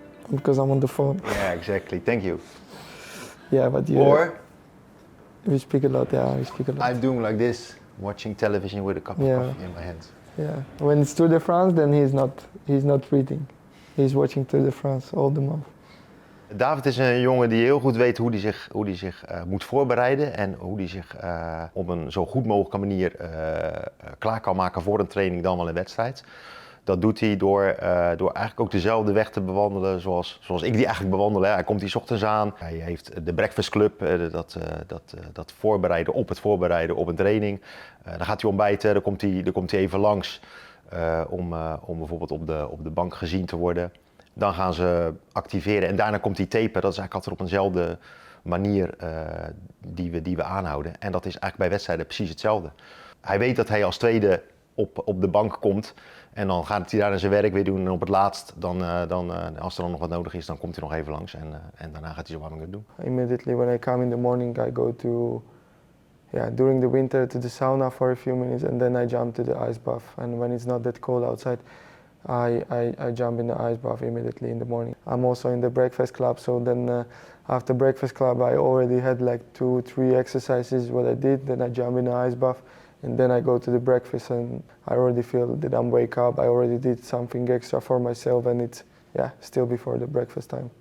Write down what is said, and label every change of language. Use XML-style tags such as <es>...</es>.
<en>Because I'm on the phone. Yeah, exactly. Thank you. Yeah, but we speak a lot. Yeah, we speak a lot. I'm doing like this, watching television with a cup of coffee in my hands. Yeah. When it's Tour de France, then he's not reading. He's watching Tour de France all the month.</en> <nl>David is een jongen die heel goed weet hoe hij zich moet voorbereiden en hoe hij zich op een zo goed mogelijke manier klaar kan maken voor een training dan wel een wedstrijd. Dat doet hij door eigenlijk ook dezelfde weg te bewandelen zoals ik die eigenlijk bewandel. Hè. Hij komt hier 's ochtends aan, hij heeft de breakfast club, dat voorbereiden op een training. Dan gaat hij ontbijten, dan komt hij even langs om bijvoorbeeld op de bank gezien te worden. Dan gaan ze activeren en daarna komt hij tapen. Dat is eigenlijk altijd op eenzelfde manier die we aanhouden. En dat is eigenlijk bij wedstrijden precies hetzelfde. Hij weet dat hij als tweede op de bank komt. En dan gaat hij daar zijn werk weer doen en op het laatst, als er dan nog wat nodig is, dan komt hij nog even langs en daarna gaat hij zijn warming doen.</nl> <en>Immediately when I come in the morning, I go to during the winter to the sauna for a few minutes, and then I jump to the ice bath. And when it's not that cold outside, I jump in the ice bath immediately in the morning. I'm also in the breakfast club, so then after breakfast club I already had like 2-3 exercises what I did, then I jump in the ice bath, and then I go to the breakfast, and I already feel that I'm wake up, I already did something extra for myself, and it's still before the breakfast time.</en>